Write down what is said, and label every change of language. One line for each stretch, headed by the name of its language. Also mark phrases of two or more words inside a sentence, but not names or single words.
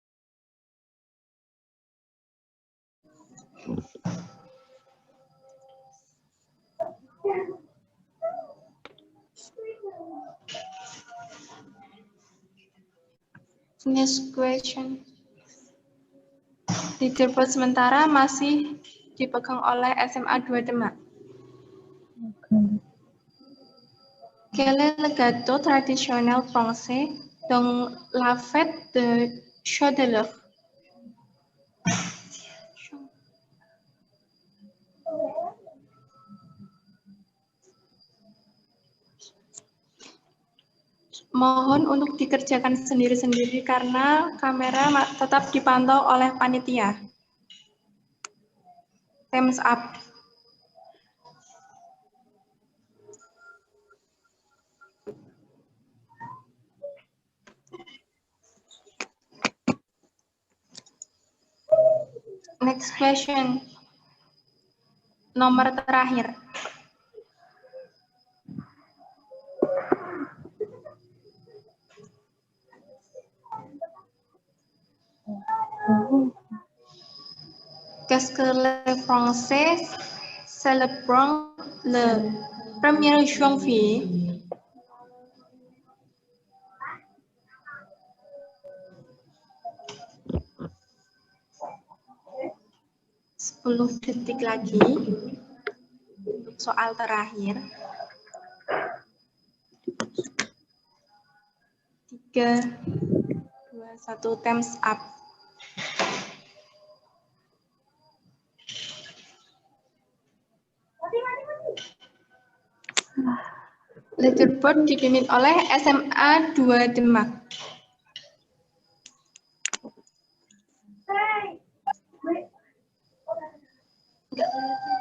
English: Next question.
Indonesian: Leaderboard sementara masih dipegang oleh SMA 2 Demak.
French: Quel est le gâteau traditionnel français dans la fête de Chaudeleur?
Indonesian: Mohon untuk dikerjakan sendiri-sendiri karena kamera tetap dipantau oleh panitia.
English: Thumbs up. Next question.
Indonesian: Nomor terakhir.
French: Qu'est-ce que les Français célèbrent le 1er janvier?
Indonesian: Sepuluh detik lagi untuk soal terakhir. 3, 2, 1,
English: thumbs up.
Indonesian: Leaderboard dipimpin oleh SMA 2 Demak. Enggak.